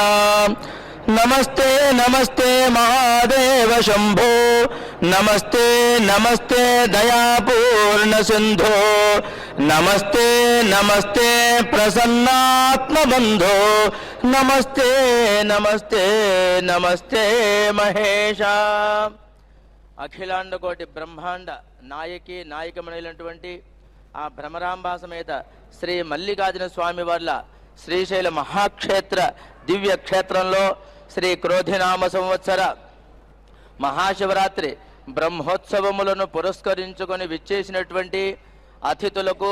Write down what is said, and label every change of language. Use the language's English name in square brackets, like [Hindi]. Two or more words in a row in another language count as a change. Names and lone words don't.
[Sanskrit] नमस्ते नमस्ते महादेव शंभो नमस्ते नमस्ते दयापूर्ण सिंधो नमस्ते नमस्ते प्रसन्नात्मबंधो नमस्ते नमस्ते नमस्ते महेशा। [Telugu] అఖిలాండకోటి బ్రహ్మాండ నాయకి నాయకమైనటువంటి ఆ భ్రమరాంబా సమేత శ్రీ మల్లికార్జున స్వామి వార్ల శ్రీశైల మహాక్షేత్ర దివ్య క్షేత్రంలో శ్రీ క్రోధినామ సంవత్సర మహాశివరాత్రి బ్రహ్మోత్సవములను పురస్కరించుకొని విచ్చేసినటువంటి అతిథులకు,